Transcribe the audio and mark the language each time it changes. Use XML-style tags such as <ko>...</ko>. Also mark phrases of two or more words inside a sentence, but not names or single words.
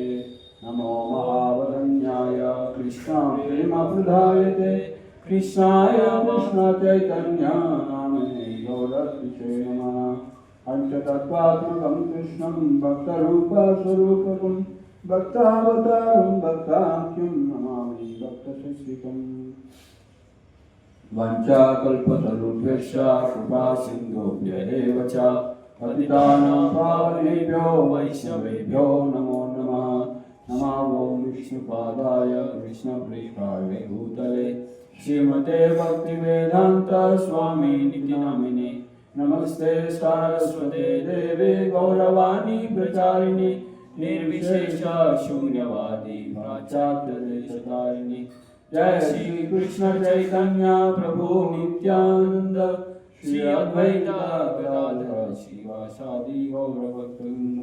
<sa>నమో మహావదన్యాయ కృష్ణ ప్రేమ ప్రదాయతే కృష్ణాయ కృష్ణ చైతన్య నామనే గౌరవిషే నమః. పంచతత్వాత్మకం కృష్ణం భక్తరూప స్వరూపకం భక్తావతారం భక్తాఖ్యం నమామి భక్తశిక్షికం. వంచాకల్పతరుభ్యశ్చ కృపా సింధుభ్య ఏవ చ పతితానాం పావనేభ్యో వైష్ణవేభ్యో నమో నమః. నమో ఓం విష్ణుపాదాయ కృష్ణప్రియాయ భూతలే శ్రీమతే భక్తి వేదాంత స్వామి నితి నామినే. నమస్తే సారస్వతే దేవే గౌరవాణి ప్రచారిణి నిర్విశేష శూన్యవాది పాశ్చాత్య దేశతారిణి. జయ శ్రీ కృష్ణ చైతన్య ప్రభు నిత్యానంద శ్రీ అద్వైత గదాధర శ్రీవాసాది గౌరభక్తవృంద.</sa>